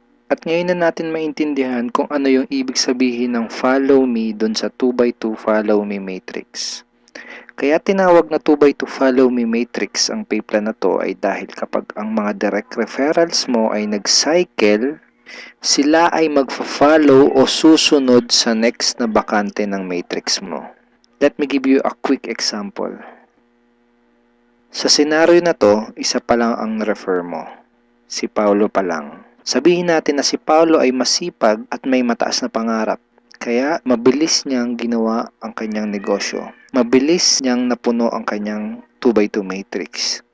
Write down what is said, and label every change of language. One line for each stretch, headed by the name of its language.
Filipino: At ngayon na natin maintindihan kung ano yung ibig sabihin ng follow me dun sa 2x2 follow me matrix. Kaya tinawag na 2x2 follow me matrix ang pay plan na to ay dahil kapag ang mga direct referrals mo ay nag-cycle, sila ay magfa-follow o susunod sa next na bakante ng matrix mo.
English: Let me give you a quick example.
Filipino: Sa senaryo na to, isa pa lang ang refer mo. Si Paulo pa lang. Sabihin natin na si Paulo ay masipag at may mataas na pangarap. Kaya mabilis niyang ginawa ang kanyang negosyo. Mabilis niyang napuno ang kanyang 2x2 matrix.